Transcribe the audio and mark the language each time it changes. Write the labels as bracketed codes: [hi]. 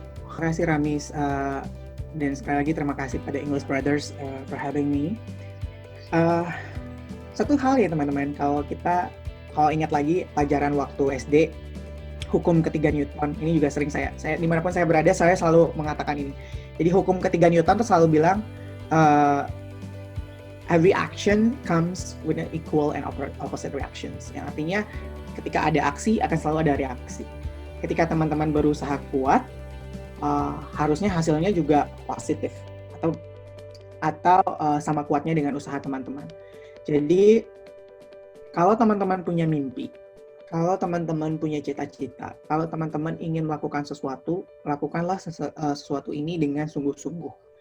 [id] Terima kasih Ramis, dan sekali lagi terima kasih pada English Brothers [en] for having me. [id] Satu hal ya teman-teman, kalau ingat lagi pelajaran waktu SD, hukum ketiga Newton, ini juga sering saya dimanapun saya berada, saya selalu mengatakan ini. Jadi hukum ketiga Newton itu selalu bilang, [en] every action comes with an equal and opposite reactions. [id] Yang artinya ketika ada aksi akan selalu ada reaksi. Ketika teman-teman berusaha kuat, harusnya hasilnya juga positif atau sama kuatnya dengan usaha teman-teman. Jadi kalau teman-teman punya mimpi, kalau teman-teman punya cita-cita, kalau teman-teman ingin melakukan sesuatu, lakukanlah sesuatu ini dengan sungguh-sungguh.